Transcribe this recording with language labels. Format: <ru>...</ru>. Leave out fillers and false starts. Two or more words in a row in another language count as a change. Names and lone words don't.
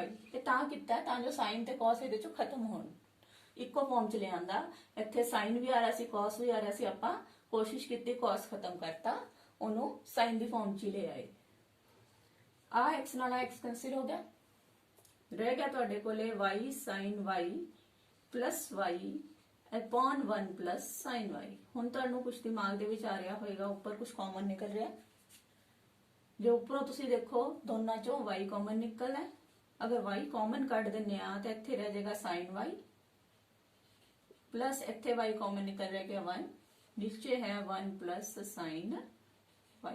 <pa>ਇਹ ਤਾਂ ਕੀਤਾ ਤਾਂ ਜੋ sin ਤੇ cos ਇਹਦੇ ਚੋਂ ਖਤਮ ਹੋਣ, ਇੱਕੋ ਫਾਰਮ ਚ ਲਿਆਂਦਾ। ਇੱਥੇ sin ਵੀ ਆ ਰਿਹਾ ਸੀ cos ਵੀ ਆ ਰਿਹਾ ਸੀ, ਆਪਾਂ ਕੋਸ਼ਿਸ਼ ਕੀਤੀ cos ਖਤਮ ਕਰਤਾ, ਉਹਨੂੰ sin ਦੀ ਫਾਰਮ ਚ ਲੈ ਆਏ। ਆ x ਨਾਲ x ਕੈਂਸਲ ਹੋ ਗਿਆ, ਰਹਿ ਗਿਆ ਤੁਹਾਡੇ ਕੋਲੇ</pa> <en>y sin y plus y upon 1 plus sin y।</en> <pa>ਹੁਣ ਤੁਹਾਨੂੰ ਕੁਝ ਦਿਮਾਗ ਦੇ ਵਿੱਚ ਆ ਰਿਹਾ ਹੋਏਗਾ, ਉੱਪਰ ਕੁਝ ਕਾਮਨ ਨਿਕਲ ਰਿਹਾ, ਜੋ ਉੱਪਰੋਂ ਤੁਸੀਂ ਦੇਖੋ ਦੋਨਾਂ ਚੋਂ y ਕਾਮਨ ਨਿਕਲਣਾ ਹੈ, ਅਗਰ y ਕਾਮਨ ਕੱਟ ਦੇਣੇ ਤਾਂ ਇੱਥੇ ਰਹਿ ਜਾਏਗਾ</pa> <en>sin y plus</en> <pa>ਇੱਥੇ y ਕਾਮਨ ਨਿਕਲ ਰਹਿ ਗਿਆ 1, ਨੀਚੇ ਹੈ</pa> <en>1 plus sin y.</en>